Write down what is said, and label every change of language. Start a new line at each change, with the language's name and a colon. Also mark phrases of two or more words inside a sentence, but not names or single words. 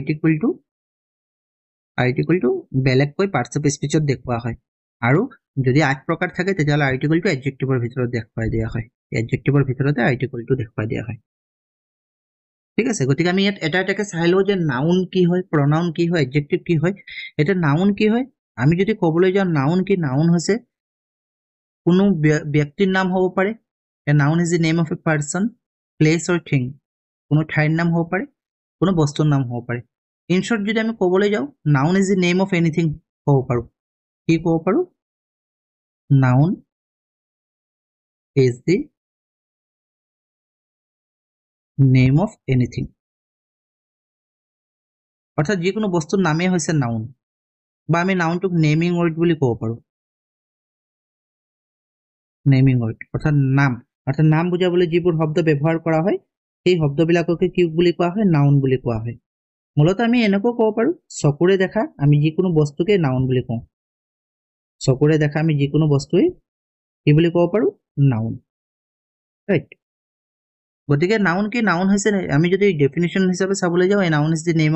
Assamese: আৰ্টিকলটো বেলেগকৈ
English: parts of speechত
Assamese: দেখুৱা হয় আৰু যদি 8 প্ৰকাৰ থাকে তেতিয়াহলে আৰ্টিকলটো এডজেক্টিভৰ ভিতৰত দেখুৱাই দিয়া হয় এডজেক্টিভৰ ভিতৰতে আৰ্টিকলটো দেখুৱাই দিয়া হয় ঠিক আছে গতিকে আমি ইয়াত এটা এটাকে চাই লও যে নাউন কি হয় pronoun কি হয় adjective কি হয় এটা নাউন কি হয় আমি যদি ক'বলৈ যাও নাউন কি নাউন হৈছে কোনো ব্যক্তিৰ নাম হ'ব পাৰে
English: a noun is the name of a person place or thing
Assamese: কোনো ঠাইৰ নাম হ'ব পাৰে কোনো বস্তুৰ নাম হ'ব পাৰে
English: in short
Assamese: যদি আমি ক'বলৈ যাও
English: noun is the name of anything
Assamese: ক'ব পাৰো কি ক'ব পাৰো
English: noun is the name of anything
Assamese: অৰ্থাৎ যিকোনো বস্তুৰ নামেই হৈছে নাউন বা আমি নাউনটোক
English: naming word
Assamese: বুলি ক'ব পাৰোঁ
English: naming word
Assamese: অৰ্থাৎ নাম বুজাবলৈ যিবোৰ শব্দ ব্যৱহাৰ কৰা হয় সেই শব্দবিলাককে কি বুলি কোৱা হয় নাউন বুলি কোৱা হয় মূলত আমি এনেকৈ ক'ব পাৰোঁ চকুৰে দেখা আমি যিকোনো বস্তুকে নাউন বুলি কওঁ চকুৰে দেখা আমি যিকোনো বস্তুৱে কি বুলি ক'ব পাৰোঁ
English: noun right
Assamese: গতিকে নাউন কি নাউন হৈছে আমি যদি ডেফিনেশ্যন হিচাপে চাবলৈ যাওঁ
English: noun is the name